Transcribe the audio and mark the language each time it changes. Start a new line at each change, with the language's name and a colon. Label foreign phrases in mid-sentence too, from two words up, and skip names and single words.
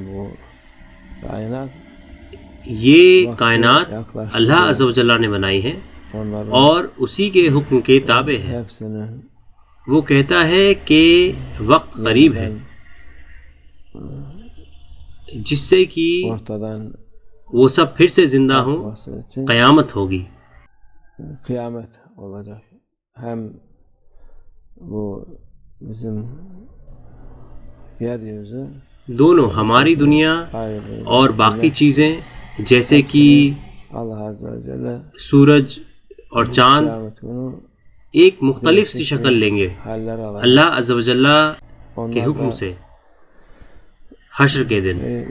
Urdu: یہ کائنات اللہ
Arabic: عز و جل
Urdu: نے بنائی ہے اور اسی کے حکم کے تابع ہے. وہ کہتا ہے کہ وقت قریب ہے جس سے کہ وہ سب پھر سے زندہ ہوں، قیامت ہوگی.
Turkish: قیامت olacak. Hem bu bizim yeryüzü
Urdu: دونوں ہماری دنیا اور باقی چیزیں جیسے کہ سورج اور چاند ایک مختلف سی شکل لیں گے اللہ
Arabic: عز و جل
Urdu: کے حکم سے حشر کے دن.